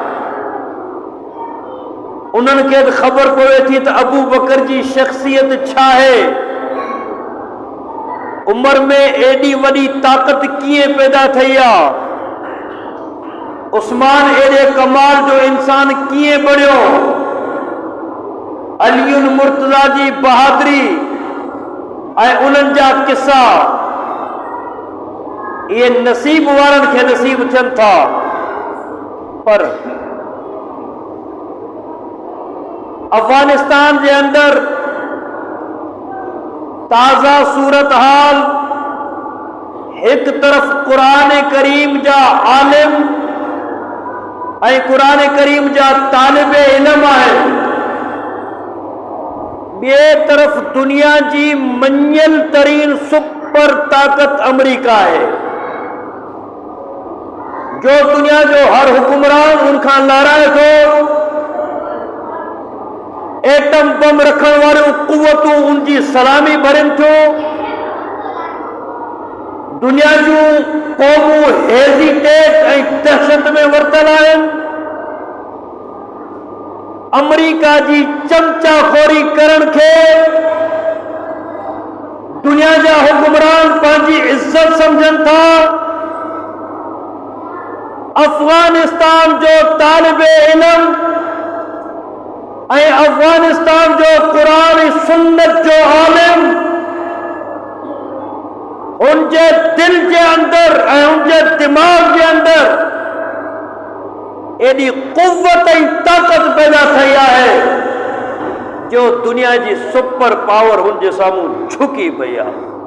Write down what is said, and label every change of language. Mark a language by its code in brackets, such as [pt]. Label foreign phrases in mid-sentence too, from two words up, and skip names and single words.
[sd] उन्हनि खे ख़बर पवे थी त अबू बकर जी शख्सियत छा आहे, उम्र में एडी वॾी ताक़त कीअं पैदा थई आहे, उस्मान एडे कमाल जो इंसान कीअं बणियो, अलीउल मुर्तज़ा जी बहादुरी ऐं उन्हनि जा किस्सा ये नसीब वारनि खे नसीब थियनि था। पर [ur] افغانستان کے اندر تازہ صورت حال، ایک طرف [sd] कुरान करीम जा आलिम ऐं कुरान करीम जा तालिबे इल्म आहिनि, ॿिए तरफ दुनिया जी मञियल तरीन सुपर ताकत अमेरिका है, जो दुनिया जो हर हुक्मरान उनखां लाराए थो। एटम बम रखण वारियूं कुवतूं उनकी सलामी भरनि थियूं। दुनिया जूं क़ौमूं हेज़िटेट ऐं दहशत में वरतल आहिनि। अमेरिका जी चमचाखोरी करण के दुनिया जा हुक्मरान पंहिंजी इज्जत समझनि था। अफगानिस्तान जो तालिबे इल्म ऐं अफगानिस्तान जो कुरान सुन्नत जो आलिम [ur] ان کے دل کے اندر [sd] ऐं [ur] ان کے دماغ کے اندر [sd] एडी कुव्वत ऐं ताकत पैदा थई है जो [ur] دنیا کی [en] super power [sd] उनके सामूं झुकी पई है।